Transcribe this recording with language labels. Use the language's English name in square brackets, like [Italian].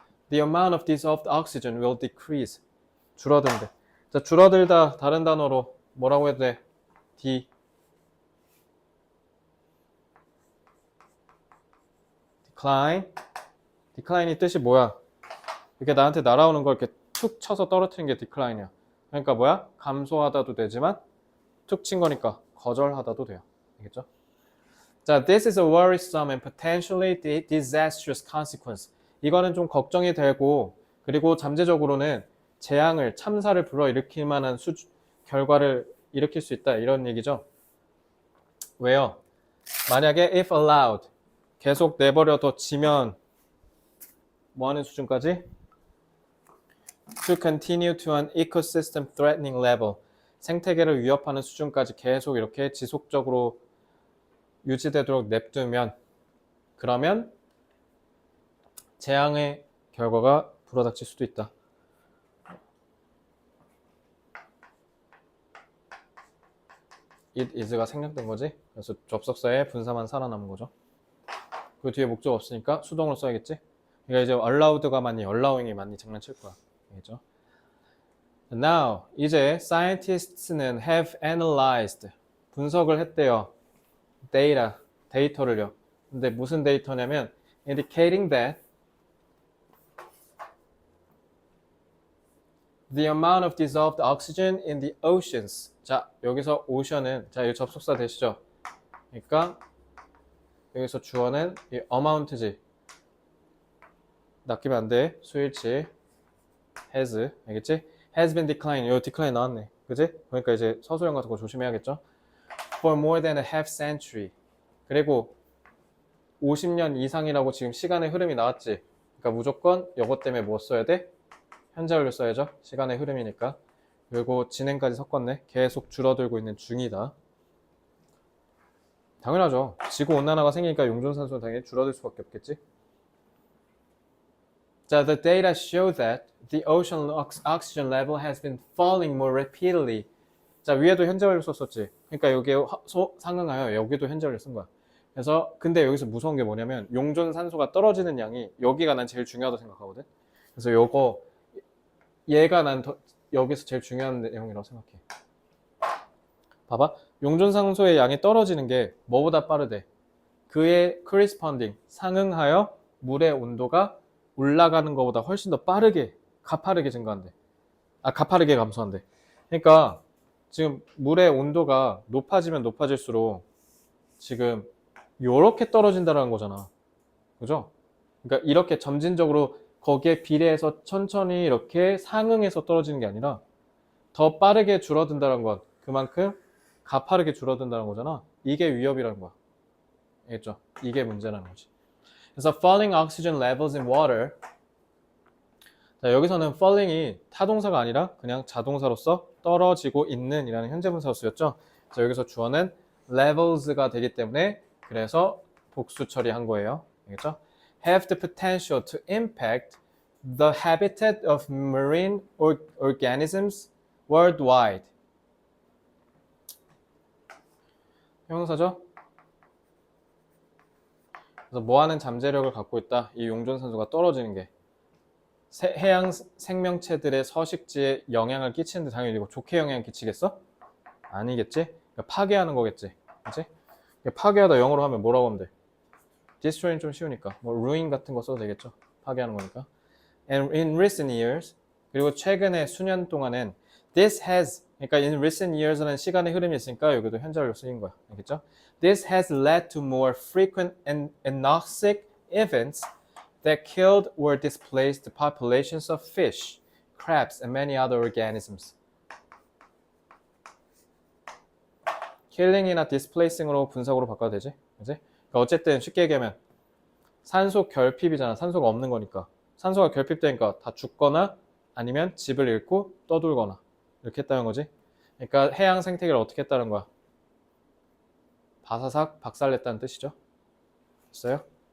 [English] The amount of dissolved oxygen will decrease. [Korean] 줄어든대. 자, 줄어들다 다른 단어로 뭐라고 해도 돼? decline. decline이 뜻이 뭐야? 이렇게 나한테 날아오는 걸 이렇게 툭 쳐서 떨어뜨리는 게 decline이야. 그러니까 뭐야? 감소하다도 되지만 툭 친 거니까 거절하다도 돼요. 알겠죠? [English] 자, this is a worrisome and potentially disastrous consequence. [Korean] 이거는 좀 걱정이 되고, 그리고 잠재적으로는 재앙을, 참사를 불러일으킬 만한 결과를 일으킬 수 있다, 이런 얘기죠. 왜요? 만약에 [English] if allowed, [Korean] 계속 내버려둬지면 뭐 하는 수준까지? [English] to continue to an ecosystem threatening level, [Korean] 생태계를 위협하는 수준까지 계속 이렇게 지속적으로 유지되도록 냅두면, 그러면 재앙의 결과가 불어닥칠 수도 있다. [English] it is [Korean] 가 생략된 거지. 그래서 접속사의 분사만 살아남은 거죠. 그 뒤에 목적 없으니까 수동으로 써야겠지. 그러니까 이제 allowed가 많이 allowing이 많이 장난칠 거야. 알겠죠? Now 이제 scientists는 [English] have analyzed [Korean] 분석을 했대요. 데이터를요. 근데 무슨 데이터냐면 [English] indicating that the amount of dissolved oxygen in the oceans. [Korean] 자, 여기서 ocean은 자, 이 접속사 되시죠? 그러니까 여기서 주어는 이 amount지. 낚이면 안 돼. 수일치. has. 알겠지? [English] has been declined. [Korean] 요 decline 나왔네. 그지? 그러니까 이제 서술형 같은 거 조심해야겠죠? [English] For more than a half century. [Korean] 그리고 50년 이상이라고 지금 시간의 흐름이 나왔지. 그러니까 무조건 이것 때문에 뭐 써야 돼? 현재 완료 써야죠. 시간의 흐름이니까. 그리고 진행까지 섞었네. 계속 줄어들고 있는 중이다. 당연하죠. 지구온난화가 생기니까 용존산소는 당연히 줄어들 수밖에 없겠지. [English] 자, the data show that the ocean oxygen level has been falling more repeatedly. [Korean] 자, 위에도 현재 완료 썼었지. 그러니까 여기에 상응하여 여기도 현재 완료 쓴 거야. 그래서 근데 여기서 무서운 게 뭐냐면 용존산소가 떨어지는 양이 여기가 난 제일 중요하다고 생각하거든. 그래서 요거 얘가 난 여기서 제일 중요한 내용이라고 생각해. 봐봐. 용존산소의 양이 떨어지는 게 뭐보다 빠르대? 그의 corresponding, 상응하여 물의 온도가 올라가는 것보다 훨씬 더 빠르게, 가파르게 증가한대. 가파르게 감소한대. 그러니까 지금 물의 온도가 높아지면 높아질수록 지금 요렇게 떨어진다는 거잖아. 그죠? 그러니까 이렇게 점진적으로 거기에 비례해서 천천히 이렇게 상응해서 떨어지는 게 아니라 더 빠르게 줄어든다는 건 그만큼 가파르게 줄어든다는 거잖아. 이게 위협이라는 거야. 알겠죠? 이게 문제라는 거지. [English] 그래서 falling oxygen levels in water. [Korean] 자, 여기서는 falling이 타동사가 아니라 그냥 자동사로서 떨어지고 있는 이라는 현재분사로 쓰였죠. 자, 여기서 주어는 levels가 되기 때문에 그래서 복수 처리한 거예요. 알겠죠? [English] have the potential to impact the habitat of marine organisms worldwide. [Korean] 형용사죠? 그래서 뭐하는 잠재력을 갖고 있다. 이 용존산소가 떨어지는 게 해양 생명체들의 서식지에 영향을 끼치는데 당연히 이거 좋게 영향을 끼치겠어? 아니겠지? 그러니까 파괴하는 거겠지. 그치? 파괴하다 영어로 하면 뭐라고 하면 돼? destroy는 좀 쉬우니까 뭐 ruin 같은 거 써도 되겠죠. 파괴하는 거니까. [English] And in recent years, [Korean] 그리고 최근에 수년 동안은 [English] this has, [Korean] 그러니까 [English] in recent years [Korean] 라는 시간의 흐름이 있으니까 여기도 현재로 쓰인 거야. 알겠죠? [English] This has led to more frequent and anoxic events that killed or displaced populations of fish, crabs, and many other organisms. [Korean] killing이나 displacing으로 분석으로 바꿔도 되지? 그치? 그러니까 어쨌든 쉽게 얘기하면 산소 결핍이잖아. 산소가 없는 거니까. 산소가 결핍되니까 다 죽거나 아니면 집을 잃고 떠돌거나 이렇게 했다는 거지. 그러니까 해양 생태계를 어떻게 했다는 거야? 바사삭 박살냈다는 뜻이죠. 됐어요?